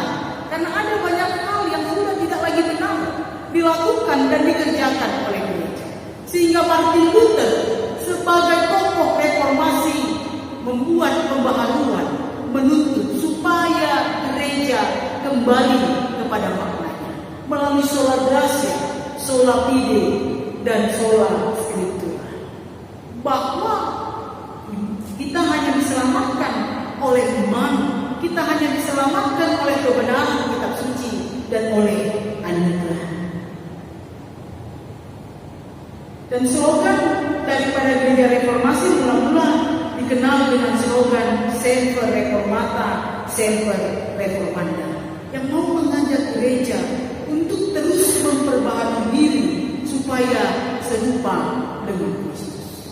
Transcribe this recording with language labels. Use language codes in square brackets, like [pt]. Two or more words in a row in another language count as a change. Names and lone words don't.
[id] Karena ada banyak hal yang sudah tidak lagi benar dilakukan dan dikerjakan oleh gereja. Sehingga Martin Luther sebagai tokoh reformasi membuat pembaharuan, menuntut supaya gereja kembali kepada maknanya melalui [la] sola gratia, sola fide, [id] dan [la] sola scriptura. [id] Bahwa kita hanya diselamatkan oleh iman, kita hanya diselamatkan oleh kebenaran kitab suci dan oleh anugerah. Dan slogan daripada gereja reformasi mula-mula dikenal dengan slogan [la] Semper Reformata, Semper Reformanda, [id] yang mau mengajak gereja untuk terus memperbaharui diri supaya serupa dengan Kristus.